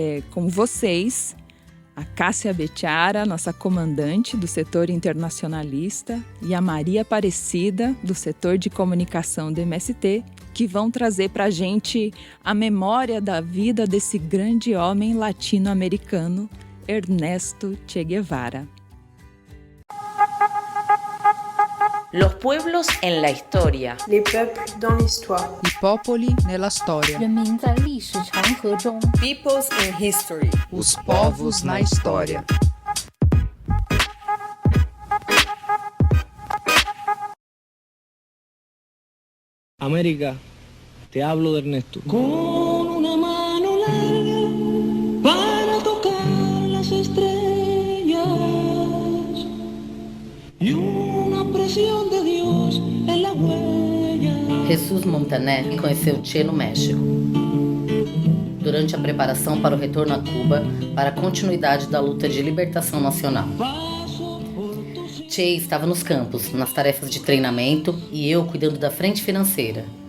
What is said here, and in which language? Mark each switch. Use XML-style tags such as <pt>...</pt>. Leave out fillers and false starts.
<pt>Com vocês, a Cássia Bechara, nossa comandante do setor internacionalista, e a Maria Aparecida, do setor de comunicação do MST, que vão trazer para a gente a memória da vida desse grande homem latino-americano, Ernesto Che Guevara.</pt> <es>Los pueblos en la historia.</es> <fr>Les peuples dans l'histoire.</fr> <it>I popoli nella storia.</it> <zh>人民在历史长河中，</zh> <en>Peoples in History.</en> <pt>Os povos na história.</pt> <es>América, te hablo de Ernesto. Con una mano larga para tocar las estrellas y una presión de Dios en la huella.</es> <pt>Jesus Montaner conheceu Che no México, durante a preparação para o retorno a Cuba para a continuidade da luta de libertação nacional. Che estava nos campos, nas tarefas de treinamento, e eu cuidando da frente financeira.</pt>